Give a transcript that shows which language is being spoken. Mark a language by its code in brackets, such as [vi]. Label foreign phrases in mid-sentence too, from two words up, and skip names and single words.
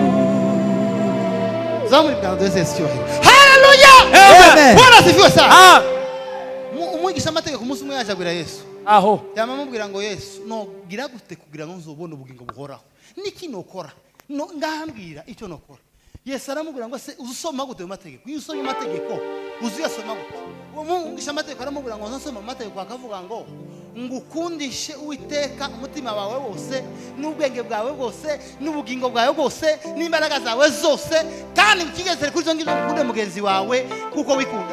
[rn] zamuri bwanze Yesu cyuhiro. Haleluya. Amen. [sw] Bwana asifiwe sana. Ah. [rn] Umwigisha amategeko umunsi umwe yaje abwira Yesu. Aho. Yamamubwira ngo Yesu no gira gute kugira ngo nzobone ubugingo buhoraho. Niki nokora? No ngambwira icyo nokora. Yesu aramubwira ngo se uzusoma gute mu mategeko? Iyo usoma amategeko uzuyasoma gute? Uwo mwigisha amategeko aramubwira ngo nzasoma amategeko akavuga ngo ngukundishe Uwiteka umutima wawe wose n'ubwenge bwawe bwose n'ubugingo bwawe bwose n'imbaraga zawe zose kandi ukigeze kuri zo ngizo ukunde mugenzi wawe kuko wikunda.